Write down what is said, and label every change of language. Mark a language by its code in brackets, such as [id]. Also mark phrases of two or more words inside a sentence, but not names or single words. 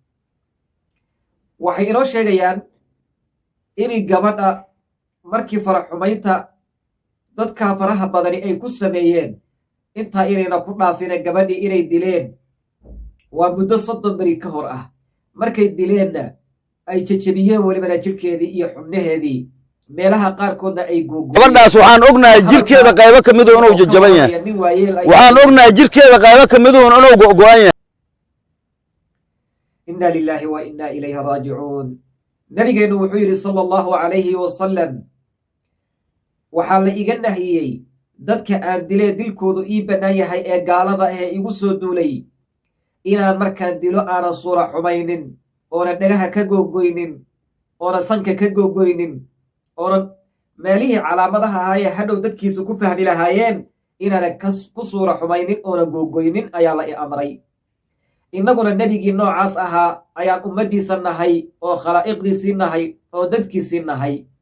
[so] waxay inoo sheegayaan inay gabadha markii farax xumaynta dadka faraha badani ay ku sameeyeen intaa inayna ku dhaafine gabadhii inay dileen waa muddo 30 beri ka hor ah markay dileenna ay jajabiyeen welibana jirkeedii iyo xubnaheedii meelaha qaarkoodna ay gabadhaas waxaan ognahay jirkeeda qaybo ka mid ah inuu jajaban yahay waxaan ognahay jirkeeda qaybo ka mid ah inuu go'an yahay [ar] إنا لله وإنا إليه راجعون [so] nabigeenu wuxuu yiri [ar] صلى الله عليه وسلم [so] waxa la iga nahiyay dadka aan dilay dilkoodu ii banaan yahay ee gaalada ah ee igu soo duulay inaan markaan dilo aan suura xumaynin oo dhagaha ka googoynin oo sanka ka googoynin oo meelihii calaamadaha ahaa hadhow dadkiisu ku fahmi lahaayeen inaana ku suura xumaynin oona googoynin ayaa la i amray innaguna nebigii noocaas ahaa ayaan ummaddiisa nahay oo khalaa'iqdiisii nahay oo dadkiisii nahay